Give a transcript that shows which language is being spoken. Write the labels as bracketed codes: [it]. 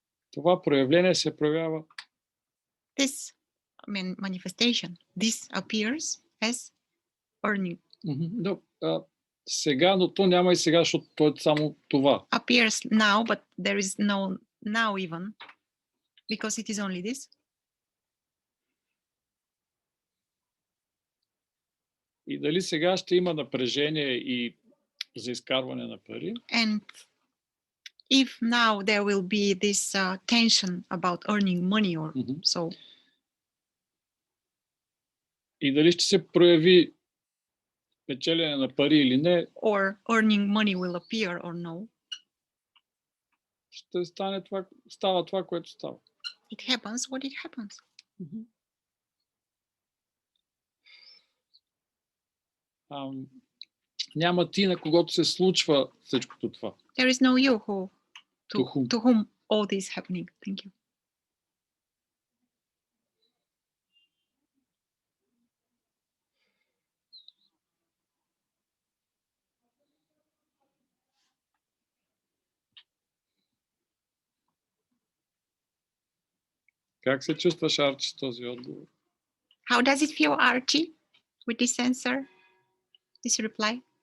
[bg] Това проявление се проявява. [en] This manifestation, this appears as earning. [bg] Но, сега, но то няма и сега, защото то е само това. [en] Appears now, but there is no now even, because it is only this. [bg] И дали сега ще има напрежение и за изкарване на пари? [en] And if now there will be this tension about earning money or so. [bg] И дали ще се прояви печелене на пари или не? [en] Or earning money will appear or no. [bg] Ще става това, което става. [en] It happens what it happens. [bg] Няма ти, на когото се случва всичкото това. [en] There is no you who to whom all this is happening. Thank you. [bg] Как се чувстваш, Арчи, с този отговор? [en] How does it feel, Archie, with this answer, this reply?